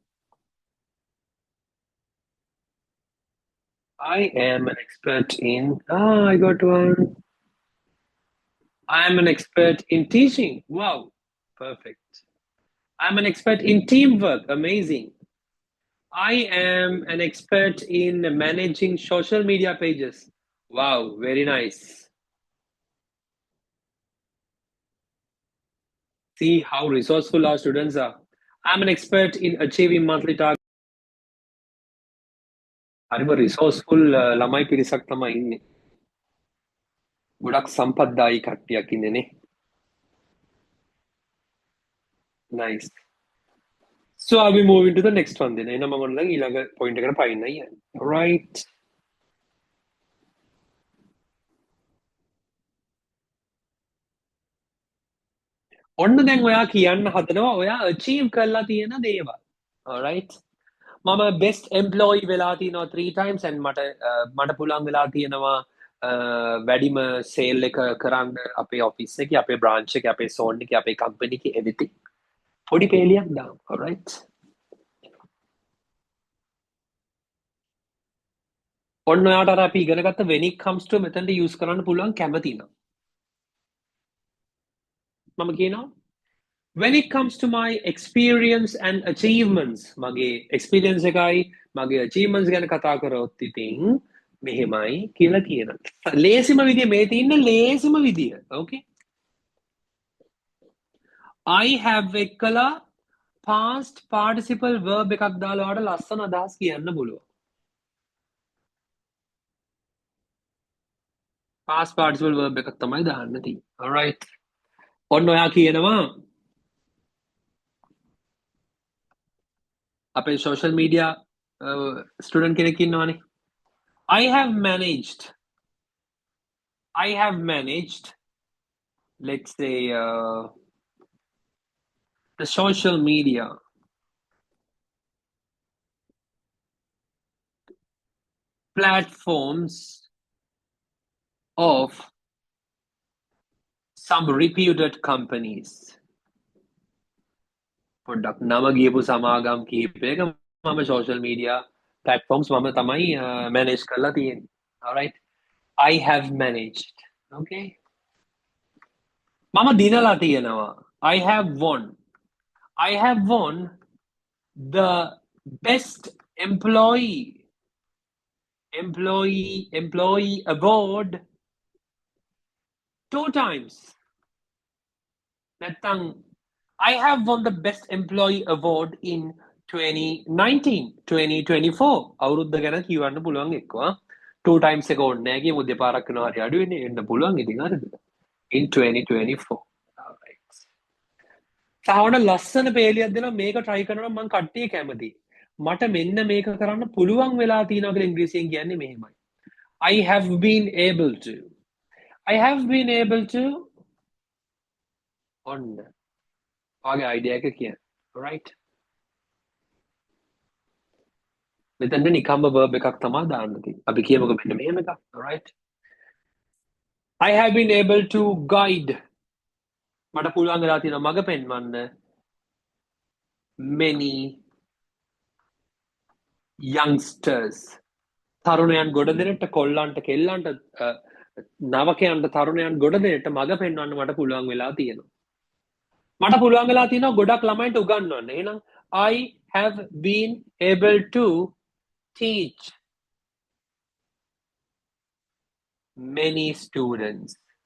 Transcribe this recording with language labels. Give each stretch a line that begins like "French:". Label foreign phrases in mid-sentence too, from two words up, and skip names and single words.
English: I am an expert in. I got one. I am an expert in teaching. Wow, perfect. I'm an expert in teamwork. Amazing. I am an expert in managing social media pages. Wow, very nice. See how resourceful our students are. I'm an expert in achieving monthly targets.
Sinhala: හරිම resourceful ළමයි පිරිසක් තමයි ඉන්නේ. ගොඩක් සම්පත්දායි කට්ටියක් ඉන්නේනේ.
English: Nice. So I'll be moving to the next one then.
Sinhala: එහෙනම් මම ඔන්න ඊළඟ point එකට පයින්නයි යන්නේ. Right. ඔන්න දැන් ඔයා කියන්න හදනවා ඔයා achieve කරලා තියෙන දේවල්. Alright. මම
English: best employee
Sinhala: වෙලා තියෙනවා
English: 3 times and
Sinhala: මට පුළුවන් වෙලා තියෙනවා වැඩිම sale එක කරන්න අපේ office එකේ අපේ branch එකේ අපේ zone එකේ අපේ company එකේ everything. පොඩි පේලියක් දාන්න. Alright. ඔන්න ඔයාට අර අපි ඉගෙන ගත්ත
English: when it comes to
Sinhala: මෙතනට use කරන්න පුළුවන් කැමති නම්. මම කියනවා
English: when it comes to my experience and achievements
Sinhala: මගේ experience එකයි මගේ achievements ගැන කතා කරොත් ඉතින් මෙහෙමයි කියලා කියනවා. ලේසිම විදිය මේ තියෙන ලේසිම විදිය.
English: Okay. I have
Sinhala: එක්කලා
English: past participle verb
Sinhala: එකක් දාලා ඔයාලට ලස්සන අදහස් කියන්න පුළුවන්.
English: past participle verb
Sinhala: එකක් තමයි දාන්න තියෙන්නේ. Alright. ඔන්න ඔයා කියනවා අපේ
English: social media student
Sinhala: කෙනෙක් ඉන්නවනේ.
English: I have managed let's say the social media platforms of some reputed companies.
Sinhala: පොඩ්ඩක් නම ගියපු සමාගම් කීපයක මම
English: social media platforms
Sinhala: මම තමයි manage කරලා තියෙන්නේ.
English: Alright. I have managed.
Sinhala: Okay. මම දිනලා තියෙනවා.
English: I have won the best employee award 2 times. නැත්තම් I have won the best employee award in 2019-2024.
Sinhala: අවුරුද්ද ගැන කියවන්න පුළුවන් එක්කවා. 2 times එක ඕනේ නැහැ කියමු දෙපාරක් වෙනවා හරි අඩු වෙන්නේ එන්න පුළුවන් ඉතින් හරිද?
English: In 2024. Alright.
Sinhala: සාවන ලස්සන පේලියක් දෙනවා මේක try කරනවා මම කට්ටිය කැමතියි. මට මෙන්න මේක කරන්න පුළුවන් වෙලා තියෙනවා කියලා ඉංග්‍රීසියෙන් කියන්නේ මෙහෙමයි.
English: I have been able to
Sinhala: ඔන්න ඔයාගේ idea එක කියන්න.
English: Alright.
Sinhala: මෙතන නිකම්ම verb එකක් තමයි දාන්න තියෙන්නේ. අපි කියමුකෝ මෙන්න මෙහෙම එකක්.
English: Alright. I have been able to guide
Sinhala: මට පුළුවන් වෙලා තියෙනවා මඟ පෙන්වන්න
English: many youngsters
Sinhala: තරුණයන් ගොඩ දෙනට කොල්ලන්ට කෙල්ලන්ට නවකයන්ට තරුණයන් ගොඩ දෙනට මඟ පෙන්වන්න මට පුළුවන් වෙලා තියෙනවා. මට පුළුවන් වෙලා තියෙනවා ගොඩක් ළමයින්ට උගන්වන්න.
English: එහෙනම් I have been able to teach many students.